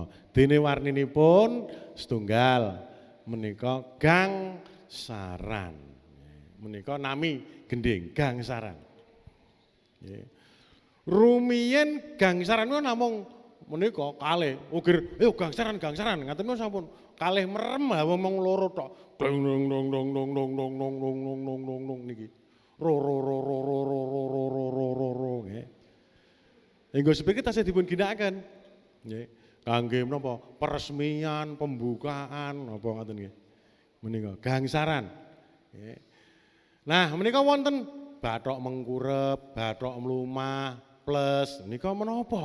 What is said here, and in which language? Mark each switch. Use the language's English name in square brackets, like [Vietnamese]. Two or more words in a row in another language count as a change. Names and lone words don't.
[Javanese] Dene warninipun setunggal menika gangsaran. Menika nami gendhing gangsaran. Nggih. Rumiyin gangsaran menika namung menika kalih ukir gangsaran ngaten menika sampun kalih merem mung loro tok. Dong dong dong dong dong dong dong dong dong dong dong dong dong niki. Ro ro ro ro ro ro ro ro ro ro ro ro nggih. Enggo sepiki tasih dipun ginakaken. Nggih. Kangge menapa? [Indonesian] Peresmian, pembukaan [Javanese] apa ngoten nggih. Menika gangsaran. Nggih. Nah, menika wonten bathok mengkurep, bathok mlumah, plus menika menapa?